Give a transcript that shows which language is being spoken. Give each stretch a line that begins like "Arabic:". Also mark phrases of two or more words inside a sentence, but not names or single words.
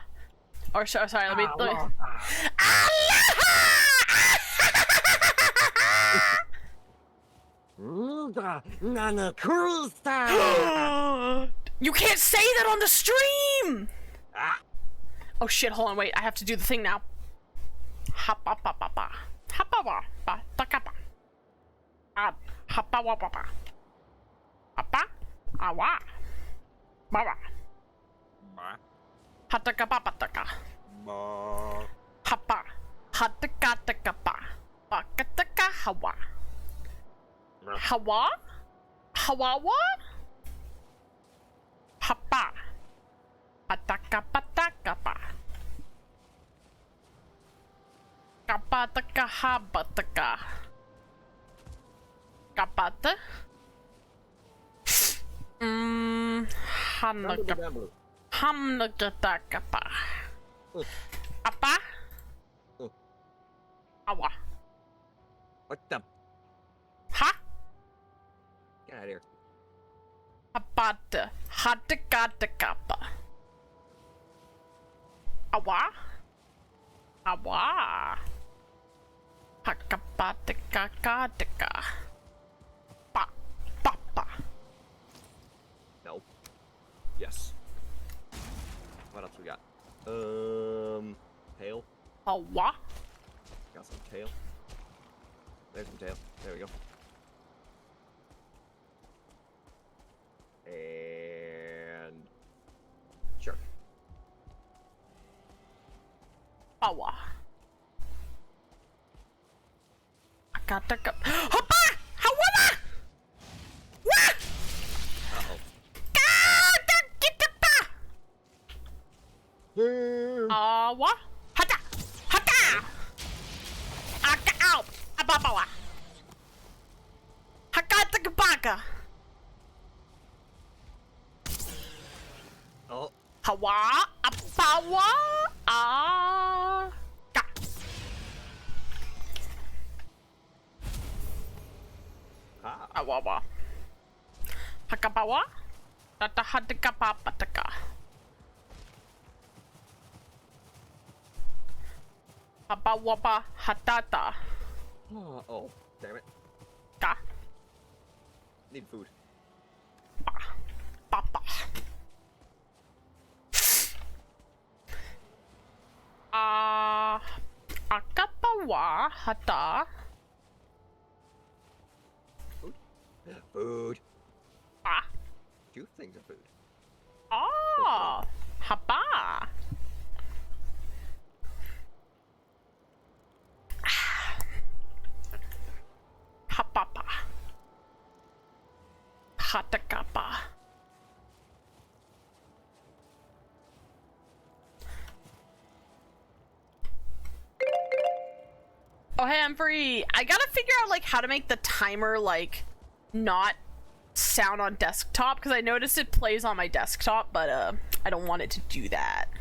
English: Or sorry, let me. Aloha! Nana Cruza. You can't say that on the stream. Ah. Oh shit! Hold on, wait. I have to do the thing now. Hapa pa pa pa. Hapa wa pa ta ka pa. Hapa wa pa pa. Hapa awa. Baba. Hataka pa pa taka. Hapa. Hataka taka pa. Pakataka hawa. Hawa? Hawawa? Hapa. Pataka pataka pa. Kapataka habataka. Kapata? Hanaka. Hamnagataka pa. Apa? Awa. What the? Ha? Get out of here. Apata. Hatakatakapa. Awa? Awa. Hakapatakakataka. Pa. Papa. No. Yes. What else we got? Tail. Awa? Got some tail. There's some tail. There we go. And sure. Awa. Akataka. Hapa! Hawala! Wah! Uh-oh. Katakitapa! Awa? Hata! Hata! Aka out! Ababawa! Hakatakabaka! Oh. Hawa! Apawa! Ah! Ka! Ah. Awawa. Hakapawa? Tatahadikapapataka. Apawapa hatata. Oh. Damn it. Ka. Need food. Pa. Papa. Akapawa hata. Food. Pa. 2 things of food. Ah. Hapa. Hapapa. Hatakapa. Oh hey, I'm free. I gotta figure out like how to make the timer like not sound on desktop because I noticed it plays on my desktop, but I don't want it to do that.